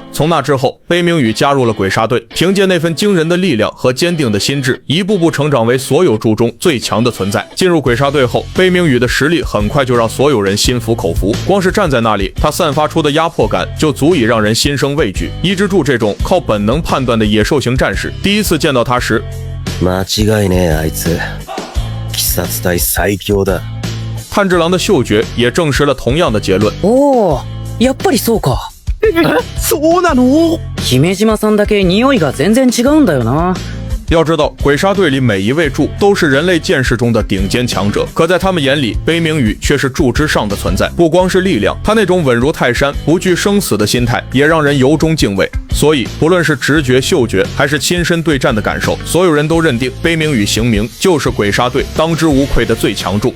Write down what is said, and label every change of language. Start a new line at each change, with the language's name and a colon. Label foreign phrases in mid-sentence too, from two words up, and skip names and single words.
Chinese: 从那之后，悲鸣宇加入了鬼杀队，凭借那份惊人的力量和坚定的心智，一步步成长为所有柱中最强的存在。进入鬼杀队后，悲鸣宇的实力很快就让所有人心服口服，光是站在那里，他散发出的压迫感就足以让人心生畏惧。伊之助这种靠本能判断的野兽型战士，第一次见到他时，
Japanese: 間違いねえあいつ、鬼殺隊最強だ。
Chinese: 炭治郎的嗅觉也证实了同样的结论。
Japanese: おー、やっぱりそうか。そうなの？姫島さんだけ匂いが全然違うんだよな。
Chinese: 要知道，鬼杀队里每一位柱都是人类剑士中的顶尖强者，可在他们眼里，悲鸣宇却是柱之上的存在。不光是力量，他那种稳如泰山、不惧生死的心态，也让人由衷敬畏。所以，不论是直觉、嗅觉，还是亲身对战的感受，所有人都认定悲鸣宇行明就是鬼杀队当之无愧的最强柱。